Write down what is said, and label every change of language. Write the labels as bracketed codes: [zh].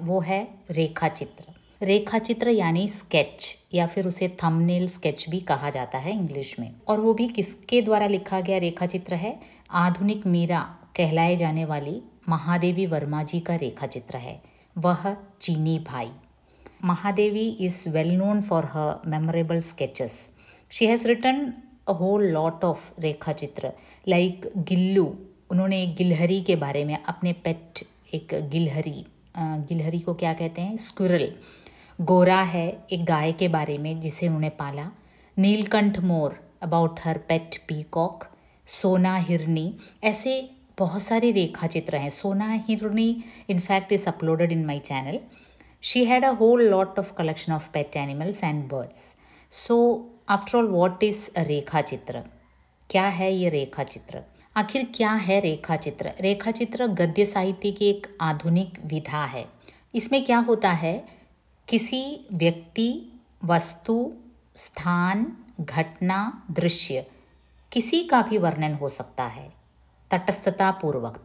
[hi] वो है रेखा चित्र। रेखा चित्र यानी स्केच, या फिर उसे थंबनेल स्केच भी कहा जाता है इंग्लिश में। और वो भी किसके द्वारा लिखा गया रेखा चित्र है? आधुनिक मीरा कहलाए जाने वाली महादेवी वर्मा जी का रेखा चित्र है। वह चीनी भाई। [en] Mahadevi is well known for her memorable sketches. She has written a whole lot of rekha chitra like Gillu. [hi] उन्होंने एक गिलहरी के बारे में, अपने पेट एक गिलहरी को क्या कहते हैं? स्क्विरल। गोरा है एक गाय के बारे में जिसे उन्होंने पाला। Neelkanth more [en] About her pet peacock. [hi] सोना हिरनी, ऐसे बहुत सारे रेखा चित्र हैं। [en] सोना हिरनी in fact is uploaded in my channel. She had a whole lot of collection of pet animals and birds. So, after all, what is a rekha chitra? [hi] क्या है ये रेखा चित्र? आखिर क्या है रेखा चित्र? रेखा चित्र गद्य साहित्य की एक आधुनिक विधा है। इसमें क्या होता है? किसी व्यक्ति, वस्तु, स्थान, घटना, दृश्य, किसी का भी वर्णन हो सकता है तटस्थता पूर्वक।